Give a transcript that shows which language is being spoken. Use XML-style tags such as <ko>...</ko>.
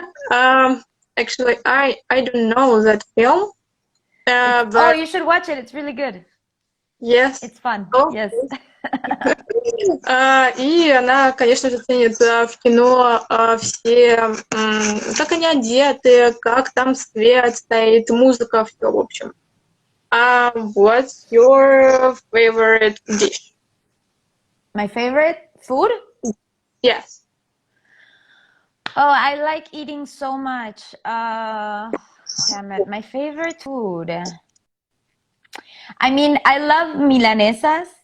<en>Actually, I don't know that film. But... you should watch it. It's really good. Yes. It's fun. Oh. Yes.</en> <ru>И она, конечно же, ценит в кино все, как они одеты, как там свет стоит, музыка, все, в общем.</ru> <en>What's your favorite dish? My favorite food? Yes. Oh, I like eating so much. Damn it, my favorite food. I mean, I love milanesas.</en>